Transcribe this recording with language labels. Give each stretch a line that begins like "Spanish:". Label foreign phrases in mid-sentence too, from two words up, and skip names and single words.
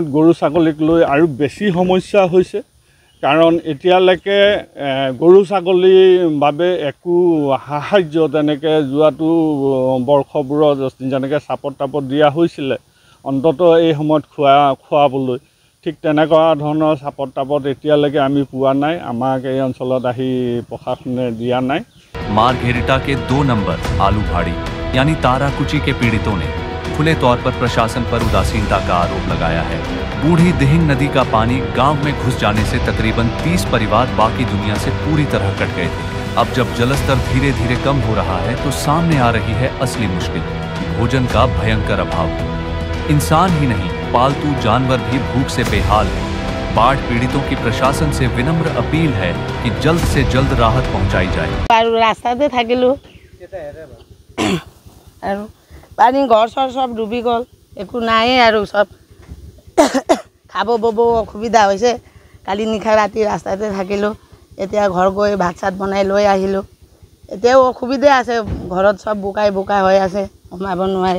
Assamese: গৰু ছাগলীক লৈ আৰু বেছি সমস্যা হৈছে কাৰণ এতিয়ালৈকে গৰু ছাগলীৰ বাবে একো সাহায্য তেনেকৈ যোৱাটো বৰ্ষবোৰত যেনেকৈ চাপত তাপত দিয়া হৈছিলে অন্তত এই সময়ত খোৱাবলৈ ঠিক তেনেকুৱা ধৰণৰ চাপত তাপত এতিয়ালৈকে আমি পোৱা নাই, আমাক এই অঞ্চলত আহি প্ৰশাসনে দিয়া নাই।
Hindi: मार्घेरिटा के 2 नंबर आलूभाड़ी यानी ताराकुची के पीड़ितों ने खुले तौर पर प्रशासन पर उदासीनता का आरोप लगाया है। बूढ़ी दिहिंग नदी का पानी गांव में घुस जाने से तकरीबन 30 परिवार बाकी दुनिया से पूरी तरह कट गए थे। अब जब जलस्तर धीरे धीरे कम हो रहा है तो सामने आ रही है असली मुश्किल, भोजन का भयंकर अभाव। इंसान ही नहीं पालतू जानवर भी भूख से बेहाल है। बाढ़ पीड़ितों की प्रशासन से विनम्र अपील है कि जल्द से जल्द राहत पहुंचाई जाए।
Assamese: रास्ताते থাকিলো আৰু পানী ঘৰ সব ডুবি গ'ল, একো নাই আৰু সব খাব বব অসুবিধা হৈছে। কালি নিশা ৰাতি ৰাস্তাতে থাকিলো, এতিয়া ঘৰ গৈ ভাত চাত বনাই লৈ আহিলো। এতিয়াও অসুবিধা আছে, ঘৰত সব বোকাই হৈ আছে, সোমাব নোৱাৰে।